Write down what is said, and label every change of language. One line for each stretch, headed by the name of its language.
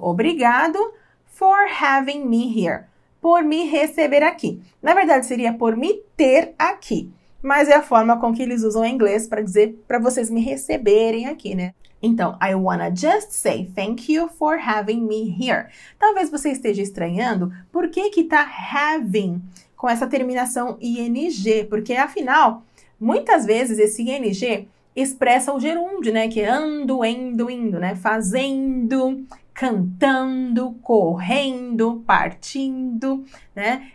English: Obrigado for having me here.
Portuguese: Por me receber aqui. Na verdade, seria por me ter aqui. Mas é a forma com que eles usam em inglês para dizer para vocês me receberem aqui, né? Então,
English: I wanna just say thank you for having me here.
Portuguese: Talvez você esteja estranhando por que tá having com essa terminação ing, porque afinal, muitas vezes esse ing expressa o gerúndio, né? Que é ando, indo, né? Fazendo, cantando, correndo, partindo, né?